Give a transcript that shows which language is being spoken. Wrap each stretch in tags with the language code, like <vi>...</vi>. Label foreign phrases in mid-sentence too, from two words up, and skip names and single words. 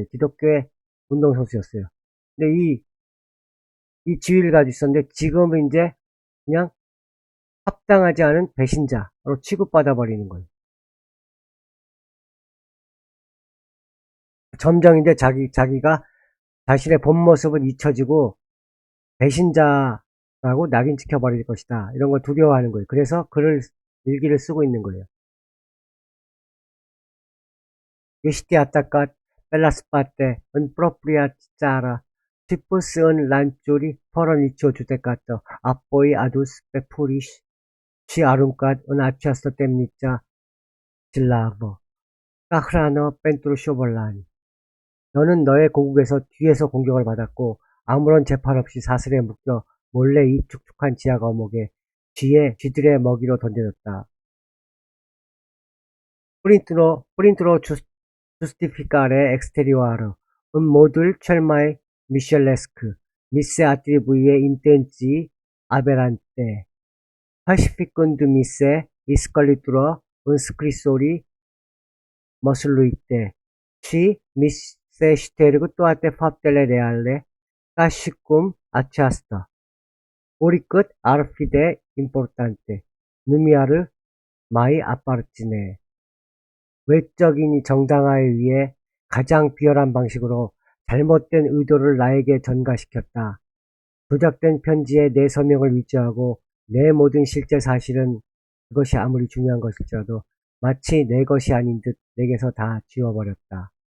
<ko>기독교의 운동선수였어요. 근데 이 지위를 가지고 있었는데 지금은 이제 그냥 합당하지 않은 배신자로 취급받아 버리는 거예요. 점점 이제 자기가 자신의 본 모습은 잊혀지고 배신자라고 낙인 찍혀버릴 것이다. 이런 걸 두려워하는 거예요. 그래서 일기를 쓰고 있는 거예요.</ko> <ro>Ești atacat pe la spate, în propria țară, și pus în lanciuri fără nicio judecată, apoi adus pe furiș și aruncat în această temniță slavă, ca hrană pentru șobolani.</ro> <ko>너는 너의 고국에서 뒤에서 공격을 받았고 아무런 재판 없이 사슬에 묶여 몰래 이 축축한 지하 감옥에 쥐들의 먹이로 던져졌다.</ko> <ro>Printr-o giustificare exterioară, în modul cel mai mișelesc, mi se atribuie intenții aberante, falsificându-mi se iscălitură în scrisori măsluite și mi se șterg toate faptele reale ca și cum aceasta, oricât ar fi de importante, nu mi-ar mai aparține.</ro> <ko>외적인이 정당화에 의해 가장 비열한 방식으로 잘못된 의도를 나에게 전가시켰다. 조작된 편지에 내 서명을 위조하고 내 모든 실제 사실은 그것이 아무리 중요한 것일지라도 마치 내 것이 아닌 듯 내게서 다 지워버렸다.</ko>